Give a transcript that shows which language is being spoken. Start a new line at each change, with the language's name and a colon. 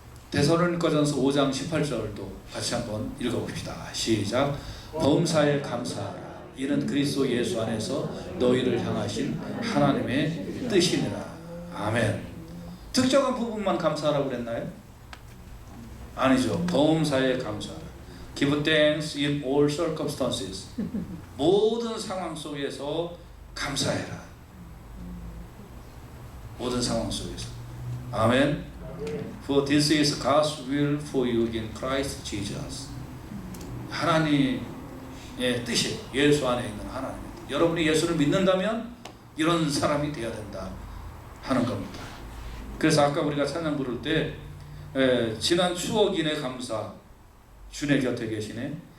Korean: 데살로니가전서 5장 18절도 같이 한번 읽어봅시다. 시작. 범사에 감사하라. 이는 그리스도 예수 안에서 너희를 향하신 하나님의 뜻이니라. 아멘. 특정한 부분만 감사하라고 그랬나요? 아니죠. 범사에 감사하라.
English: Give thanks in all circumstances.
Korean: 모든 상황 속에서 감사해라. 모든 상황 속에서. 아멘.
English: For this is God's will for you in Christ Jesus.
Korean: 하나님의 뜻이 예수 안에 있는 하나님. 여러분이 예수를 믿는다면 이런 사람이 되어야 된다 하는 겁니다. 그래서 아까 우리가 찬양 부를 때 지난 추억인의 감사, 주의 곁에 계시네.